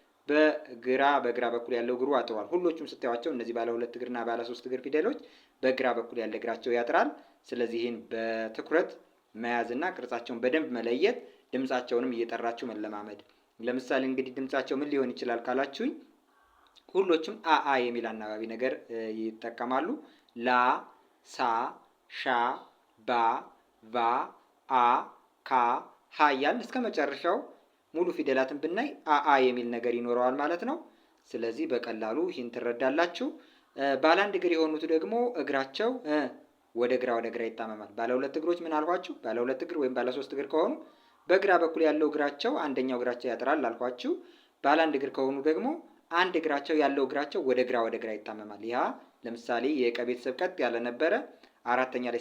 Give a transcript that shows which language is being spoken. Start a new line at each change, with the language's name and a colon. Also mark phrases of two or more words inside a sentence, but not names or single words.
Amharic: በግራ በኩል ያለው እግሩ አጥሯል። ሁሎቹም ስታዩቸው እነዚህ ባለ ሁለት እግርና ባለ ሶስት እግር ፊደሎች በግራ በኩል ያለ እግራቸው ያጥራል። ስለዚህ ይህን በትኩረት መያዝና ቅርጻቸውን በደንብ መለየት፣ ድምጻቸውንም እየጠራችሁ መለማመድ። ለምሳሌ እንግዲህ ድምጻቸው ምን ሊሆን ይችላል ካላችሁኝ ሁሎችም አአ የሚል አናባቢ ነገር ይጠቀማሉ። ላ፣ ሳ፣ ሻ፣ ባ፣ ቫ፣ አ፣ ካ፣ ሀ እያልን እስከ መጨረሻው ሙሉ ፊደላትን ብናይ አአ የሚል ነገር ይኖረዋል ማለት ነው። ስለዚህ በቀላሉ ይህን ትረዳላችሁ። ባለ አንድ እግር የሆኑት ደግሞ እግራቸው ወደ ግራ ይጣመማል። ባለ ሁለት እግሮች ምን አልኳችሁ? ባለ ሁለት እግር ወይም ባለ ሶስት እግር ከሆኑ በግራ በኩል ያለው እግራቸው አንደኛው እግራቸው ያጥራል አልኳችሁ። ባለ አንድ እግር ከሆኑ ደግሞ አንድ እግራቸው ያለው እግራቸው ወደ ግራ ይጣመማል። ያ ለምሳሌ የቀ ቤተሰብ ቀጥ ያለ ነበረ፣ አራተኛ ላይ